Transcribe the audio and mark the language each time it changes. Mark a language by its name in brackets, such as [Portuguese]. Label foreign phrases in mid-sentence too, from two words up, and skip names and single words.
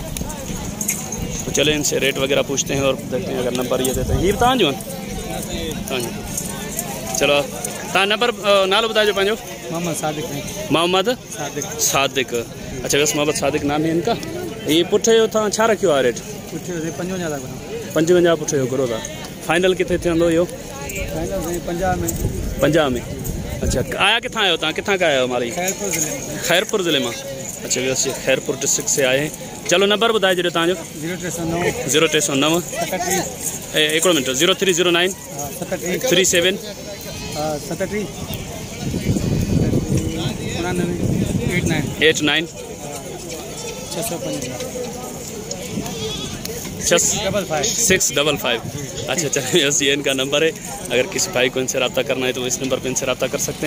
[Urdu] تو چلے ان سے ریٹ وغیرہ پوچھتے ہیں اور دیکھتے ہیں. اگر نمبر یہ دیتے ہیں، یہ بتا جو ہاں جی, [Sindhi] चलो ता नंबर नालो बताओ पंहिंजो। [Urdu] मोहम्मद सादिक। اچھا، ویسے محمد صادق نام ہے ان کا. [Sindhi] ये पुठे जो था छा रखियो आहे रेट? 55 पुठे जो घुरो था। फाइनल किथे थींदो इहो? 50 में। अच्छा, आया किथां आयो तव्हां? किथां का आयो माली? खैरपुर ज़िले में। [Urdu] اچھا، ویسے خیرپور ڈسٹرکٹ سے آئے ہیں. [Sindhi] चलो नंबर बताए जॾहिं तव्हांजो। 0309 हिकिड़ो मिनट 0309 37 89 655। [Urdu] اچھا، چلیے یہ ان کا نمبر ہے۔ اگر کسی بھائی کو ان سے رابطہ کرنا ہے تو اس نمبر پر ان سے رابطہ کر سکتے ہیں.